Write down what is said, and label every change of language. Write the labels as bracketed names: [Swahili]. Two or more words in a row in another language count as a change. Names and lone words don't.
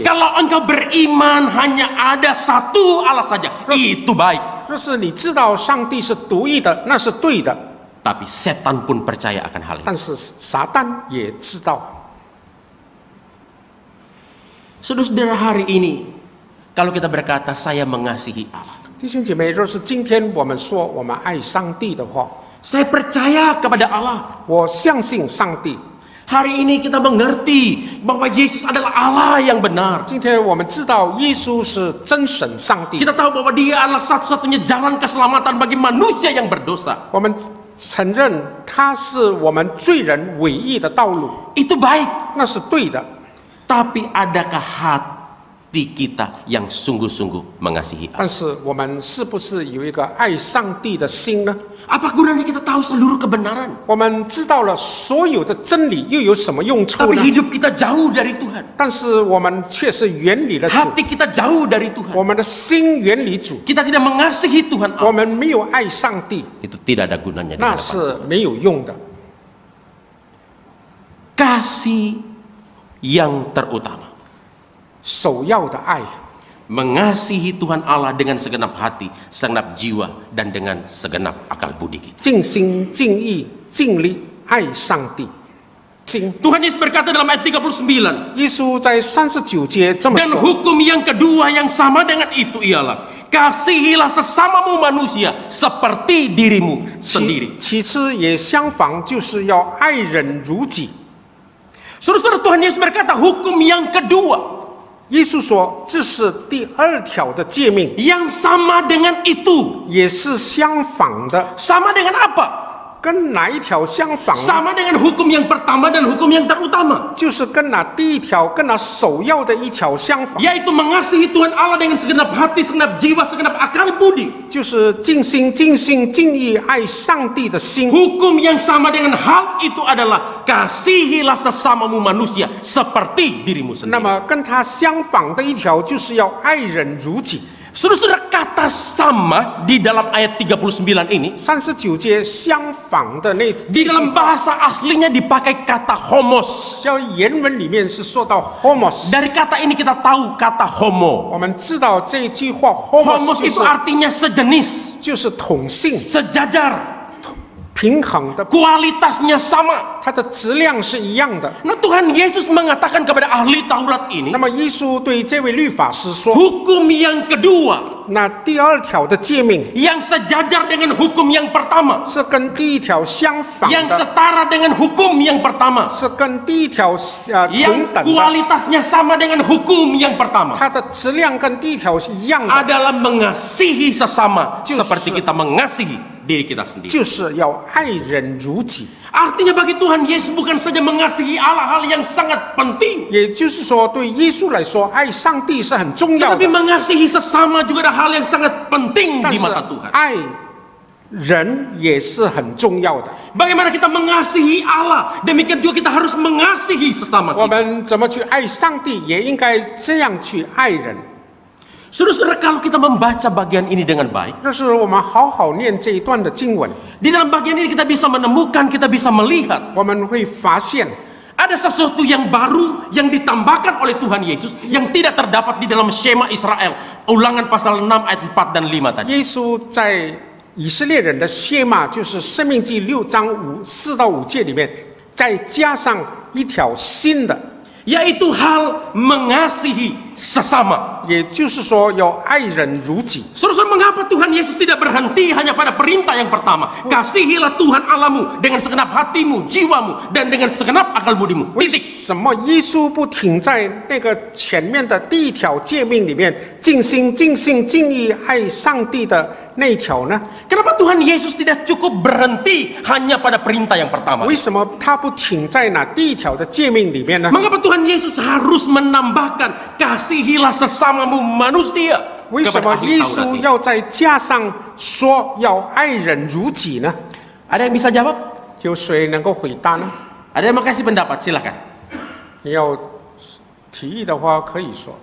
[Indonesian] kalau engkau beriman hanya ada satu Allah saja, itu baik. [Chinese] 就是你知道上帝是独一的，那是对的。 [Indonesian] Tapi setan pun percaya akan hal ini. [Chinese] 但是撒旦也知道， [Indonesian] Saudara-saudara, hari ini kalau kita berkata saya mengasihi Allah, [Chinese] 弟兄姐妹，若是今天我们说我们爱上帝的话， [Indonesian] saya percaya kepada Allah. [Chinese] 我相信上帝。 [Indonesian] Hari ini kita mengerti bahwa Yesus adalah Allah yang benar. [Chinese] 今天我们知道耶稣是真神上帝， [Indonesian] Kita tahu bahwa Dia adalah satu-satunya jalan keselamatan bagi manusia yang berdosa. [Chinese] 我们承认他是我们罪人唯一的道路， [Indonesian] Itu baik. [Chinese] 那是对的。 [Indonesian] Tapi adakah hati kita yang sungguh-sungguh mengasihi Allah? [Chinese] 但是我们是不是有一个爱上帝的心呢？ [Indonesian] Apa gunanya kita tahu seluruh kebenaran, [Chinese] 我们知道了所有的真理，又有什么用处 [Indonesian] tapi [Chinese] 呢？ [Indonesian] hidup kita jauh dari Tuhan, [Chinese] 但是我们却是远离了主， [Indonesian] hati kita jauh dari Tuhan, [Chinese] 我们的心远离主， [Indonesian] kita tidak mengasihi Tuhan [Chinese] 我 [Indonesian] Allah, [Chinese] 们没有爱上帝， [Indonesian] itu tidak ada gunanya di [Chinese] 那 [Indonesian] hadapan. [Chinese] 是没有用的。 [Indonesian] Kasih yang terutama, [Chinese] 首要的爱， [Indonesian] mengasihi Tuhan Allah dengan segenap hati, segenap jiwa, dan dengan segenap akal budi kita. [Chinese] 尽心尽意尽力爱上帝。心， [Indonesian] Tuhan Yesus berkata dalam ayat 39, [Chinese] 耶稣在39节这么 [Indonesian] dan [Chinese] 说。 [Indonesian] hukum yang kedua yang sama dengan itu ialah kasihilah sesamamu manusia seperti dirimu sendiri. [Chinese] 其次也相仿，就是要爱人如己。 [Indonesian] Saudara-saudara, Tuhan Yesus berkata hukum yang kedua [Chinese] 耶稣说，这是第2条的诫命， [Indonesian] yang sama dengan itu. [Chinese] 也是相仿的。 [Indonesian] Sama dengan apa? [Chinese] 跟哪一条相仿呢？ [Indonesian] Sama dengan hukum yang pertama dan hukum yang terutama, [Chinese] 就是跟那第一条、跟那首要的一条相仿， [Indonesian] yaitu mengasihi Tuhan Allah dengan segenap hati, segenap jiwa, segenap akal budi. [Chinese] 就是尽心、尽心、尽意爱上帝的心。 [Indonesian] Hukum yang sama dengan hal itu adalah kasihilah sesamamu manusia seperti dirimu [Chinese] 那 [Indonesian] sendiri. [Chinese] 么跟它相仿的一条，就是要爱人如己。 [Indonesian] Saudara-saudara, kata sama di dalam ayat 39 ini [Chinese] 39 节相仿的那 [Indonesian] di dalam bahasa aslinya dipakai kata homos. [Chinese] 叫原文里面是说到 homos。 [Indonesian] Dari kata ini kita tahu kata homo. [Chinese] 我们知道这一句话 [Indonesian] Homos [Chinese] homos [Indonesian] itu artinya sejenis, [Chinese] 就是统性、 [Indonesian] sejajar, [Chinese] 平衡的， [Indonesian] kualitasnya sama. [Chinese] 它的质量是一样的。 [Indonesian] Nah, Tuhan Yesus mengatakan kepada ahli Taurat ini, [Chinese] 那么耶稣对这位律法师说， [Indonesian] hukum yang kedua [Chinese] 那第2条的诫命 [Indonesian] yang sejajar dengan hukum yang pertama, [Chinese] 是跟第一条相仿 [Indonesian] yang [Chinese] 的， [Indonesian] setara dengan hukum yang pertama, [Chinese] 是跟第一条同 [Indonesian] yang [Chinese] 等的， [Indonesian] kualitasnya sama dengan hukum yang pertama, [Chinese] 它的质量跟第一条是一样的， [Indonesian] adalah mengasihi sesama Justru- seperti kita mengasihi diri kita sendiri. [Chinese] 就是要爱人如己。 [Indonesian] Artinya bagi Tuhan Yesus bukan saja mengasihi Allah, hal yang sangat penting, [Chinese] 也就是说，对耶稣来说，爱上帝是很重要 [Indonesian] tetapi [Chinese] 的， [Indonesian] mengasihi sesama juga adalah hal yang sangat penting [Chinese] 但 [Indonesian] di [Chinese] 是 [Indonesian] mata Tuhan. [Chinese] 爱人也是很重要的。 [Indonesian] Bagaimana kita mengasihi Allah, demikian juga kita harus mengasihi sesama [Chinese] 我 [Indonesian] kita. [Chinese] 们怎么去爱上帝，也应该这样去爱人。 [Indonesian] Saudara-saudara, kalau kita membaca bagian ini dengan baik, [Chinese] 这是我们好好念这一段的经文， [Indonesian] di dalam bagian ini kita bisa menemukan, kita bisa melihat [Chinese] 我们会发现 [Indonesian] ada sesuatu yang baru yang ditambahkan oleh Tuhan Yesus yang tidak terdapat di dalam Shema Israel. Ulangan pasal 6 ayat 4 dan 5 tadi. [Chinese] 耶稣在以色列人的谢骂，就是申命记6章4到5节里面，再加上一条新的， [Indonesian] yaitu hal mengasihi sesama. [Chinese] 也就是说要爱人如己。 [Indonesian] Saudara, mengapa Tuhan Yesus tidak berhenti hanya pada perintah yang pertama? Kasihilah Tuhan Allahmu dengan segenap hatimu, jiwamu, dan dengan segenap akal budimu. [Chinese] 为 [Indonesian] Titik. [Chinese] 什么耶稣不停在那个前面的第一条诫命里面，尽心、尽性、尽意爱上帝的那一条呢？ [Indonesian] Kenapa Tuhan Yesus tidak cukup berhenti hanya pada perintah yang pertama? [Chinese] 为什么他不停在那第一条的诫命里面呢？ [Indonesian] Mengapa Tuhan Yesus harus menambahkan kasihilah sesamamu manusia? [Chinese] 为什 [Indonesian] kepada [Chinese] 么 [Indonesian] ahli [Chinese] 耶 [Indonesian] Taurat [Chinese] 稣 [Indonesian] ini? [Chinese] 要再加上说要爱人如己呢？ [Indonesian] Ada yang bisa jawab? [Chinese] 有谁能够回答呢？ [Indonesian] Ada yang mau kasih pendapat? Silakan. [Chinese] 你要提议的话可以说。